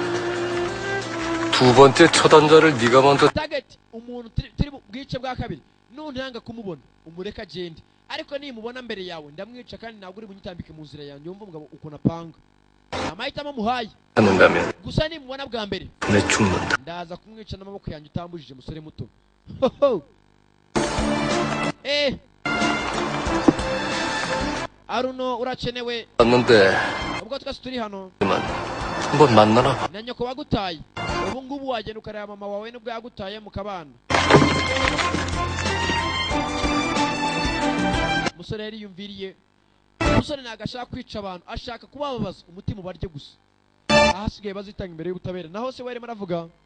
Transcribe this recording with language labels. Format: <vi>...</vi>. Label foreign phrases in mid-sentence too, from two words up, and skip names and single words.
<ko>두 번째 처단자를 네가 먼저</ko> <rw>target umuntu turi bwice bwa kabiri nuntanga kumubona umureka agende ariko nimubona mbere yawe ndamwica kandi ntabwo uri bunyitambike mu nzira yanjye yumva umugabo ukuntu apanga amahitamo muhaye</rw> <ko>찾는다면</ko> <rw>gusa nimubona bwa mbere</rw> <ko>내 죽는다.</ko> <rw>ndaza kumwica n'amaboko yanjye utambujije musore muto Aruno urakenewe</rw> <ko>왔는데</ko> <rw>ubwo twese turi hano</rw> <ko>한번 만나나?</ko> <rw>na nyoko wagutaye ubu ngubu wagenda ukareba mama wawe nubwo yagutaye mu kabana umusore yari yumviriye umusore ntago ashaka kwica abantu ashaka kubababaza umutima ubarye gusa ahasigaye bazitanga imbere y'ubutabera naho se warimo aravuga</rw>